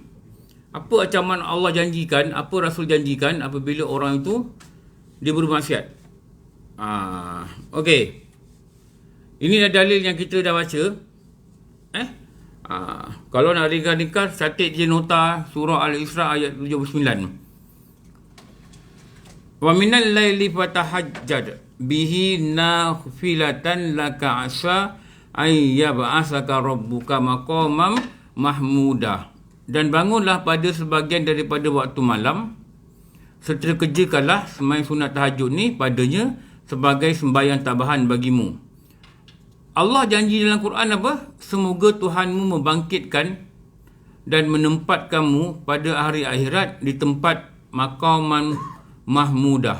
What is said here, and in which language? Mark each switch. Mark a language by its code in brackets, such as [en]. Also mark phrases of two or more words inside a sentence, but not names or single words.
[ms] Apa ancaman Allah janjikan, apa Rasul janjikan apabila orang itu dia bermaksiat. Okey. Ini dah dalil yang kita dah baca. Kalau nak ringkas, catat je nota surah Al-Isra ayat 79. [ar] ومن الليل فتهجد به نافلة لك عسى أن يبعثك ربك مقاما محمودا. [ms] Dan bangunlah pada sebahagian daripada waktu malam, serta kerjakanlah sembahyang sunat tahajud ni padanya sebagai sembahyang tambahan bagimu. Allah janji dalam Quran apa? Semoga Tuhanmu membangkitkan dan menempatkanmu pada hari akhirat di tempat [ar] مقاما محمودا.